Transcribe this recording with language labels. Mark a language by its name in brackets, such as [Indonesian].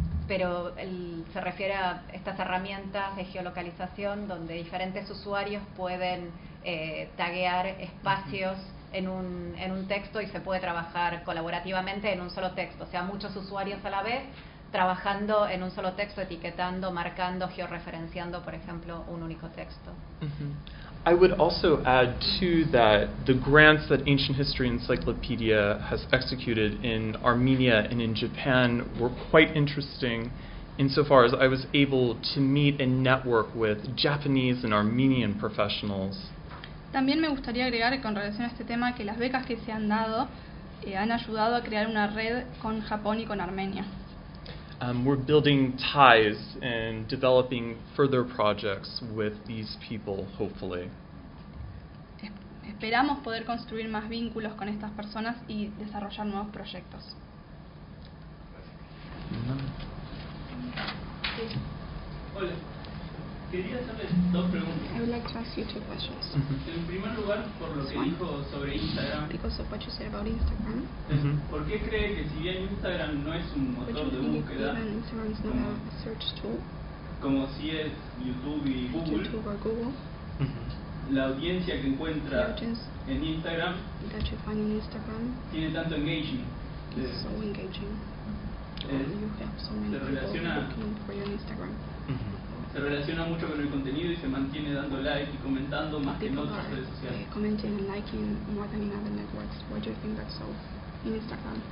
[Spanish] Pero él se refiere a estas herramientas de geolocalización donde diferentes usuarios pueden taguear espacios en un texto y se puede trabajar colaborativamente en un solo texto. O sea, muchos usuarios a la vez trabajando en un solo texto, etiquetando, marcando, georreferenciando, por ejemplo, un único texto. Mm-hmm. [English] I would also add to that the grants that Ancient History Encyclopedia has executed in Armenia and in Japan were quite interesting insofar as I was able to meet and network with Japanese and Armenian professionals. [Spanish] También me gustaría agregar con relación a este tema que las becas que se han dado han ayudado a crear una red con Japón y con Armenia. [English] We're building ties and developing further projects with these people, hopefully. [Spanish] Esperamos poder construir más vínculos con estas personas y desarrollar nuevos proyectos. Hola. Quería hacerles dos preguntas. [English] I would like to ask you two questions. [Spanish] En primer lugar, por lo que dijo sobre Instagram. [English] Because of what you said about Instagram. [Spanish] ¿Por qué cree que si bien Instagram no es un motor de búsqueda, [English] Instagram is not a search tool, [Spanish] como si es YouTube y Google, [English] YouTube or Google, [Spanish] la audiencia que encuentra en Instagram, [English] that you find in Instagram [Spanish] tiene tanto engagement? [English] It's so engaging. You have so many people looking for your Instagram. [Spanish] Se relaciona mucho con el contenido y se mantiene dando like y comentando más [English] people [Spanish] que en otras redes sociales. [English] Commenting and liking more than in other networks. What do you think that's so in Instagram?